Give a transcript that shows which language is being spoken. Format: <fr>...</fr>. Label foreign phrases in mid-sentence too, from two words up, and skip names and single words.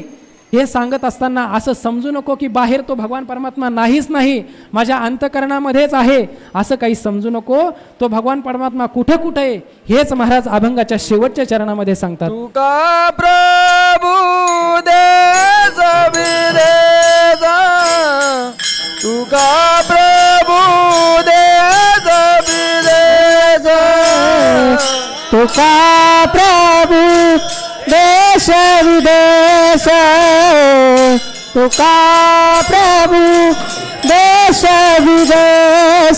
<mr>हे सांगत असताना असं समजू नको की बाहेर तो भगवान परमात्मा नाहीच नाही, माझ्या अंतकरणामध्येच आहे, असं काही समजू नको. तो भगवान परमात्मा कुठे कुठे आहे हेच महाराज अभंगाच्या शेवटच्या चरणामध्ये सांगतात. तुका प्रभू देज विदेजा, तुका प्रभू देज विदेजा, तुका प्रभू देश विदेश, तुका प्रभू देश विदेश,</mr>